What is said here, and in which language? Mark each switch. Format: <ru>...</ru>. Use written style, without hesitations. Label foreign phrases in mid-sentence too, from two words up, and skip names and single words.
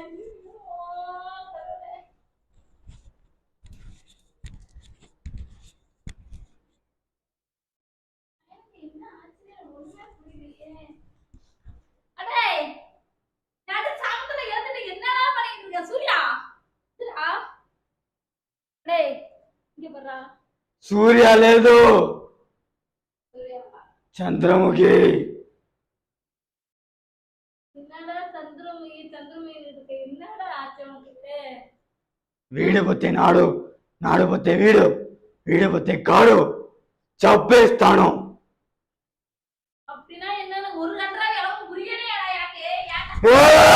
<ta>என்ன ஆச்சரியம் ஒண்ணுமே புரியலையே. அடே நான் சாப்பிட்டத எடுத்துட்டு என்னடா பண்ணிட்டு இருக்க சூர்யா? இதுடா டேய் இங்க பாருடா.</ta> <te>సూర్య లేదు,</te> <ta>சூர்யா</ta> <te>చంద్రముఖి.</te> <ta>என்னடா சந்திரமுகி சந்திரமுகி இருக்கு, என்னடா ஆச்சு உனக்கு?</ta> <te>వీడు పోతే నాడు, నాడు పోతే వీడు, వీడు పోతే కాడు, చంపేస్తాను.</te> <ta>அப்படின்னா என்னன்னு ஒரு கண்டரா எவ்வளவு புரியலையாடா எனக்கு?</ta>